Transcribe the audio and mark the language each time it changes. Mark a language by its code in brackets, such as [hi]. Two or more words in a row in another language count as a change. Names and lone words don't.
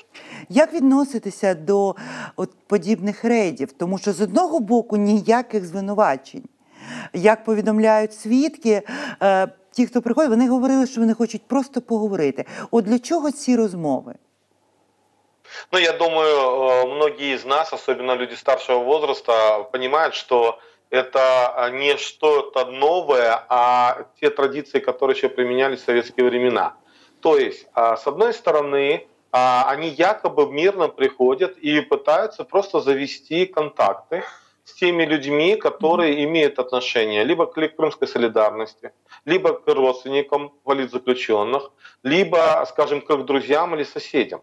[uk] Як відноситися до подібних рейдів? Тому що з одного боку ніяких звинувачень. Як повідомляють свідки, ті, хто приходять, вони говорили, що вони хочуть просто поговорити. От для чого ці розмови? Ну, я думаю, [ru] многие из нас, особенно люди старшего возраста, понимают, что это не что-то новое, а те традиции, которые еще применялись в советские времена. То есть, с одной стороны, они якобы мирно приходят и пытаются просто завести контакты с теми людьми, которые имеют отношение либо к крымской солидарности, либо к родственникам политзаключенных, либо, скажем, к друзьям или соседям.